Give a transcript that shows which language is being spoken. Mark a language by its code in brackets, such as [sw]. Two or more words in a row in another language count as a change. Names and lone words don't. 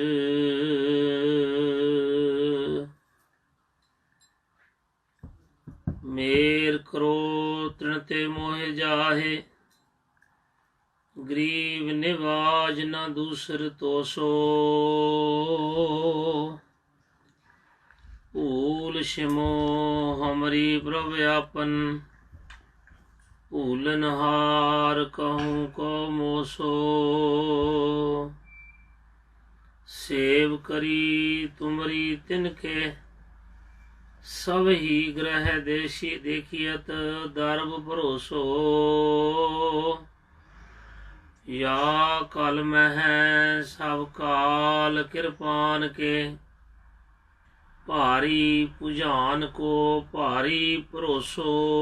[bra] मेर करो त्रिण ते मोहि जाहे, गरीब निवाज ना दूसर तोसो। भूल शिमो हमरी प्रभ आपन, भूलन हार कहूं को मोसो। सेव करी तुमरी तिनके, सब ही ग्रह देशी देखियत दर्ब भरोसो। या कल मह सब काल कृपान के, भारी पुजान को भारी भरोसो।